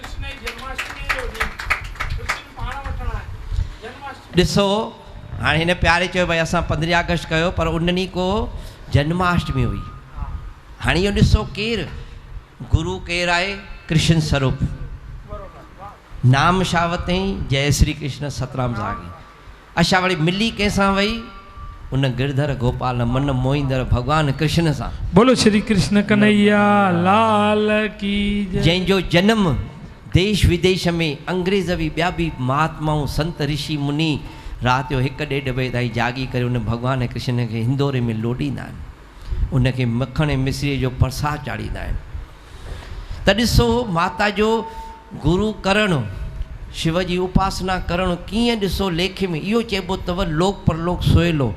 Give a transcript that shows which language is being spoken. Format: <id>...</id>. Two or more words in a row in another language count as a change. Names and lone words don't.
<sd>ॾिसो हाणे हिन प्यारे चयो भई असां 15 अगस्त कयो, पर उन ॾींहुं को जन्माष्टमी हुई। हाणे इहो ॾिसो केरु गुरु केरु आहे? कृष्ण स्वरूप। नाम छा वरितईं? जय श्री कृष्ण सतराम सागी। अच्छा वरी मिली कंहिंसां वई? उन गिरधर गोपाल मन मोहींदड़ भगवान कृष्ण सां।</sd> <hi>बोलो श्री कृष्ण कन्हैया लाल की जय।</hi> <sd>जंहिंजो जन्म देश विदेश में अंग्रेज़ बि ॿिया बि महात्माऊं संत ऋषि मुनि राति जो 1-1.5 बजे ताईं जागी करे उन भगवान कृष्ण खे हिंदोरे में लोॾींदा आहिनि, उनखे मखण ऐं मिश्रीअ जो प्रसाद चाढ़ींदा आहिनि। त ॾिसो माता जो गुरु करणु, शिव जी उपासना करणु कीअं ॾिसो लेखे में इहो चइबो अथव लोक परलोक सोहेलो।</sd>